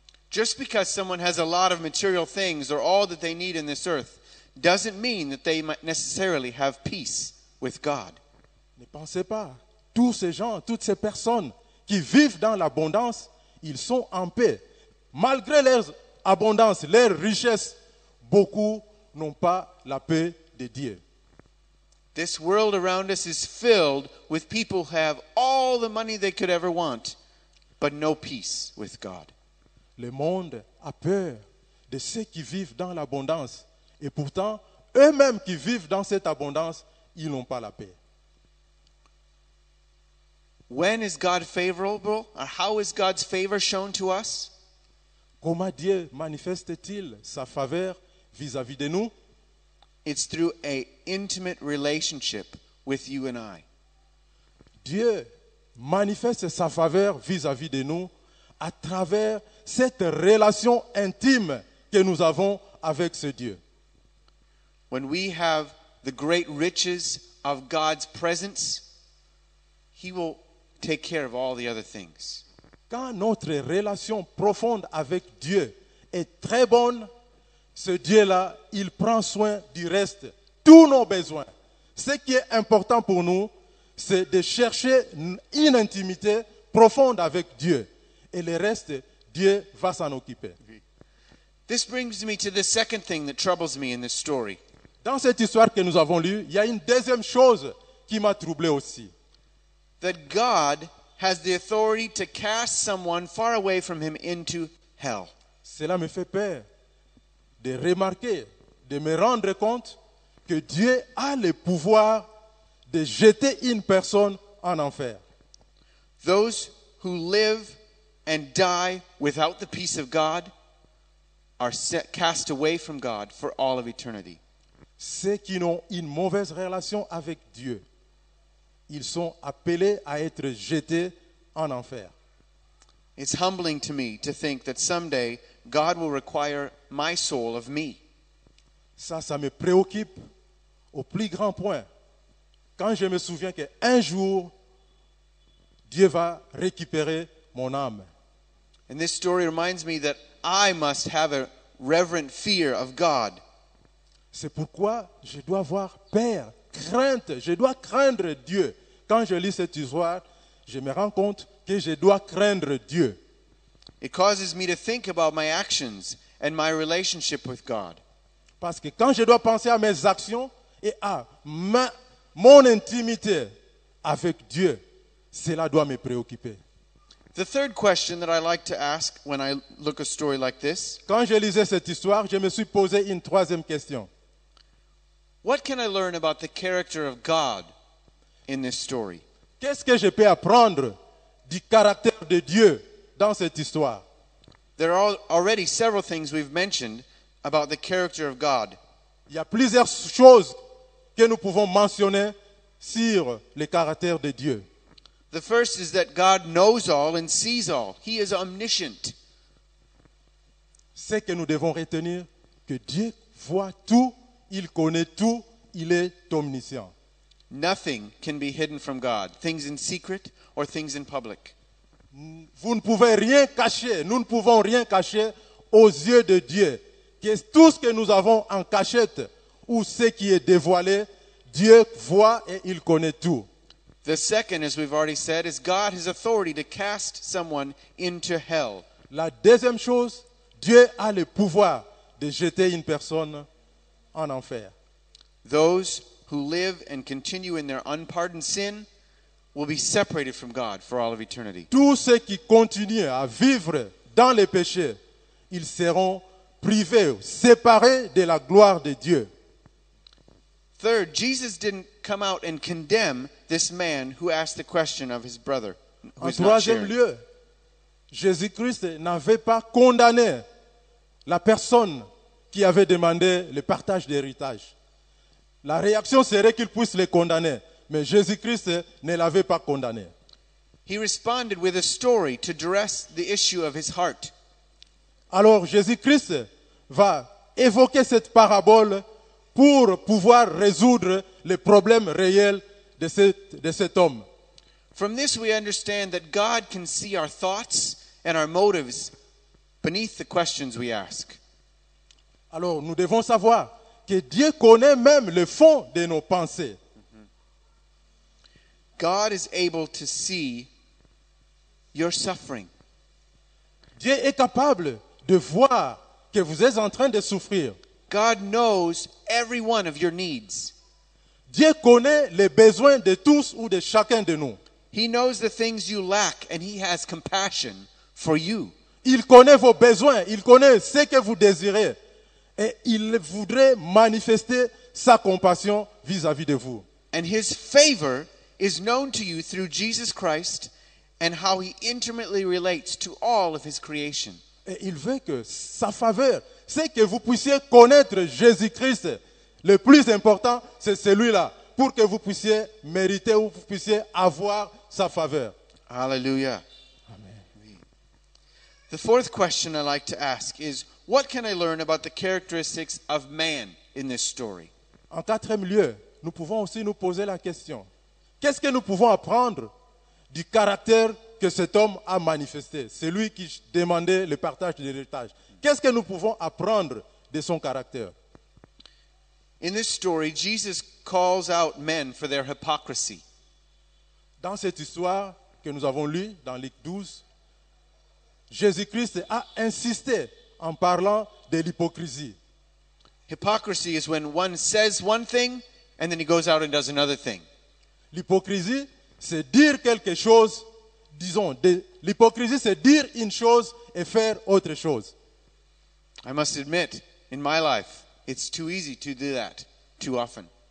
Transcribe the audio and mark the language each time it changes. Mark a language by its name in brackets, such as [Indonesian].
[English] Just because someone has a lot of material things or all that they need in this earth doesn't mean that they might necessarily have peace with God. [French] Ne pensez pas, tous ces gens, toutes ces personnes qui vivent dans l'abondance, ils sont en paix. Malgré leur abondance, leur richesse, beaucoup n'ont pas la paix de Dieu. [English] This world around us is filled with people who have all the money they could ever want, but no peace with God. [French] Le monde a peur de ceux qui vivent dans l'abondance. Et pourtant, eux-mêmes qui vivent dans cette abondance, ils n'ont pas la paix. [English] When is God favorable? Or how is God's favor shown to us? [French] Comment Dieu manifeste-t-il sa faveur vis-à-vis de nous? [English] It's through an intimate relationship with you and I. [French] Dieu manifeste sa faveur vis-à-vis de nous à travers cette relation intime que nous avons avec ce Dieu. [English] When we have the great riches of God's presence, He will take care of all the other things. [French] Quand notre relation profonde avec Dieu est très bonne, ce Dieu-là, il prend soin du reste, tous nos besoins. Ce qui est important pour nous, c'est de chercher une intimité profonde avec Dieu. Et le reste, Dieu va s'en occuper. [English] This brings me to the second thing that troubles me in this story. [French] Dans cette histoire que nous avons lue, il y a une deuxième chose qui m'a troublé aussi. [English] That God has the authority to cast someone far away from Him into hell. [French] Cela me fait peur de remarquer, de me rendre compte que Dieu a le pouvoir de jeter une personne en enfer. [English] Those who live and die without the peace of God are cast away from God for all of eternity. [French] Ceux qui ont une mauvaise relation avec Dieu, ils sont appelés à être jetés en enfer. [English] It's humbling to me to think that someday God will require my soul of me. [French] Ça me préoccupe au plus grand point. Quand je me souviens qu'un jour, Dieu va récupérer mon âme. [English] And this story reminds me that I must have a reverent fear of God. [French] C'est pourquoi je dois avoir peur, crainte, je dois craindre Dieu. Quand je lis cette histoire, je me rends compte que je dois craindre Dieu. [English] It causes me to think about my actions and my relationship with God. [French] Parce que quand je dois penser à mes actions et à mon intimité avec Dieu, cela doit me préoccuper. [English] The third question that I like to ask when I look at a story like this, [French] Quand je lisais cette histoire, je me suis posé une troisième question. [English] what can I learn about the character of God in this story? [French] Qu'est-ce que je peux apprendre du caractère de Dieu dans cette histoire? [English] There are already several things we've mentioned about the character of God. [French] Il y a plusieurs choses que nous pouvons mentionner sur le caractère de Dieu. [English] The first is that God knows all and sees all. He is omniscient. [French] C'est que nous devons retenir que Dieu voit tout, il connaît tout, il est omniscient. [English] Nothing can be hidden from God, things in secret or things in public. [French] Vous ne pouvez rien cacher, nous ne pouvons rien cacher aux yeux de Dieu. Que tout ce que nous avons en cachette ou ce qui est dévoilé, Dieu voit et il connaît tout. [English] The second, as we've already said, is God has authority to cast someone into hell. [French] La deuxième chose, Dieu a le pouvoir de jeter une personne en enfer. [English] Those who live and continue in their unpardoned sin will be separated from God for all of eternity. [French] Tous ceux qui continuent à vivre dans les péchés, ils seront privés, séparés de la gloire de Dieu. [English] Third, Jesus didn't come out and condemn this man who asked the question of his brother. [French] En [English] Who's not [French] troisième [English] sharing. [French] lieu, Jésus-Christ n'avait pas condamné la personne qui avait demandé le partage d'héritage. La réaction serait qu'il puisse le condamner, mais Jésus-Christ ne l'avait pas condamné. [English] He responded with a story to address the issue of his heart. [French] Alors Jésus-Christ va évoquer cette parabole pour pouvoir résoudre les problèmes réels de cet homme. [English] From this we understand that God can see our thoughts and our motives beneath the questions we ask. [French] Alors nous devons savoir que Dieu connaît même le fond de nos pensées. [English] God is able to see your suffering. [French] Dieu est capable de voir que vous êtes en train de souffrir. [English] God knows every one of your needs. [French] Dieu connaît les besoins de tous ou de chacun de nous. [English] He knows the things you lack, and He has compassion for you. [French] Il connaît vos besoins, il connaît ce que vous désirez. Et il voudrait manifester sa compassion vis-à-vis de vous. [English] And His favor is known to you through Jesus Christ and how He intimately relates to all of His creation. [French] Et il veut que sa faveur, c'est que vous puissiez connaître Jésus-Christ. Le plus important, c'est celui-là, pour que vous puissiez mériter ou vous puissiez avoir sa faveur. Hallelujah. Amen. [English] The fourth question I like to ask is, what can I learn about the characteristics of man in this story? [French] En quatrième lieu, nous pouvons aussi nous poser la question. Qu'est-ce que nous pouvons apprendre du caractère que cet homme a manifesté, celui qui demandait le partage de l'héritage? Qu'est-ce que nous pouvons apprendre de son caractère? [English] In this story, Jesus calls out men for their hypocrisy. [French] Dans cette histoire que nous avons lue dans Luc 12, Jésus-Christ a insisté en parlant de l'hypocrisie. [English] Hypocrisy is when one says one thing and then he goes out and does another thing. [French] L'hypocrisie, c'est dire quelque chose, l'hypocrisie, c'est dire une chose et faire autre chose. [English] I must admit, in my life, it's too easy to do that too often.